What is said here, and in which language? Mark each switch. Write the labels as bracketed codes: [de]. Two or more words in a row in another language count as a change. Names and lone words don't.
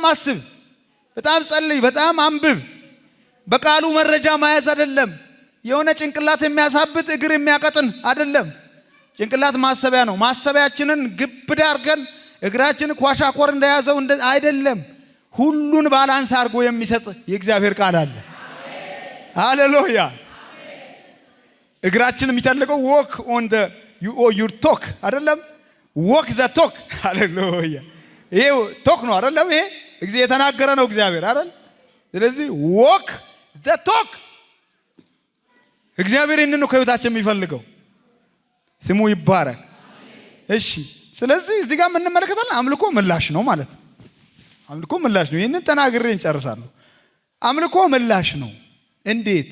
[am] አስብ፣ በጣም ጸልይ፣ በጣም አንብብ። በቃሉ መረጃ መያዝ አይደለም። የሆነ ጭንቅላት የሚያሳብጥ እግር የሚያቀጥን አይደለም። ጭንቅላት ማሰቢያ ነው። ማሰቢያችንን ግብዳ አድርገን እግራችን ኳሻኮር እንደያዘው አይደለም። ሁሉን ባላንስ አድርጎ የሚሰጥ የእግዚአብሔር ቃል አለ። ሃሌሉያ። እግራችን የሚተልቀው [en] walk on the your talk [am] አይደለም፣ [en] walk the talk። [am] ሃሌሉያ። ይሄ ቶክ ነው አይደለም? ይሄ እግዚአብሔር የተናገረ ነው እግዚአብሔር አይደል? ስለዚህ [en] walk the talk። [am] እግዚአብሔር ይህንን ነው ከህይወታችን የሚፈልገው። ስሙ ይባረክ። እሺ፣ ስለዚህ እዚህ ጋር የምንመለከተው አምልኮ ምላሽ ነው ማለት ነው። አምልኮ ምላሽ ነው። ይህንን ተናግሬ እንጨርሳለሁ። አምልኮ ምላሽ ነው። እንዴት?